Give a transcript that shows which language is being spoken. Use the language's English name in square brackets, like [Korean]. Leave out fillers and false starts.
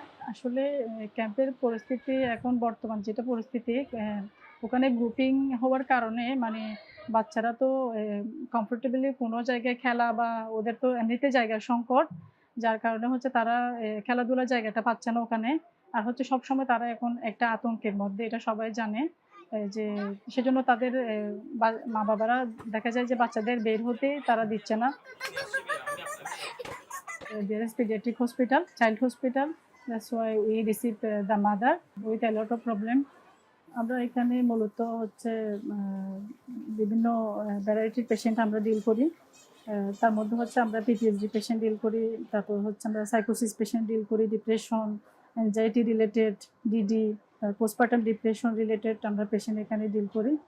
[Bangla] আসলে ক্যাম্পের পরিস্থিতি এখন বর্তমান যেটা পরিস্থিতি ওখানে গ্রুপিং হওয়ার কারণে মানে বাচ্চারা তো কমফোর্টেবলি কোনো জায়গায় খেলা বা ওদের তো এমনিতে জায়গার সংকট যার কারণে হচ্ছে তারা খেলাধুলার জায়গাটা পাচ্ছে না ওখানে আর হচ্ছে সবসময় তারা এখন একটা আতঙ্কের মধ্যে এটা সবাই জানে যে সেজন্য তাদের মা বাবারা দেখা যায় যে বাচ্চাদের বের হতে তারা দিচ্ছে না [English] there is pediatric hospital, child hospital. That's why we received the mother with a lot of problem. [Bangla] আমরা এখানে মূলত হচ্ছে বিভিন্ন ভ্যারাইটির পেশেন্ট আমরা ডিল করি তার মধ্যে হচ্ছে আমরা পিটিএসডি পেশেন্ট ডিল করি তারপর হচ্ছে আমরা সাইকোসিস পেশেন্ট ডিল করি depression anxiety related, DD, postpartum depression related আমরা পেশেন্ট এখানে ডিল করি।